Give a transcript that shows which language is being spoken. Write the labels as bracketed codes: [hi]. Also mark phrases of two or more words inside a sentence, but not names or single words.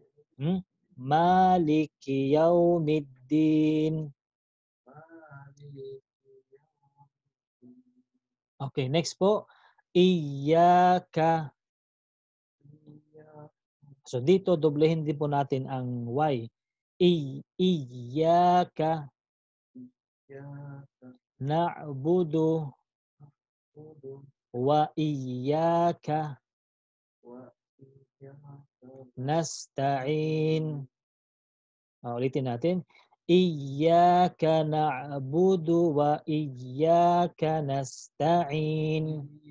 [ar] مالك يوم الدين. [tl] Okay, next po. [ar] Iyaka. [tl] So dito, doblehin din po natin ang Y. [ar] إياك نعبد وإياك نستعين. [tl] Ulitin natin. [ar] إياك نعبد وإياك نستعين.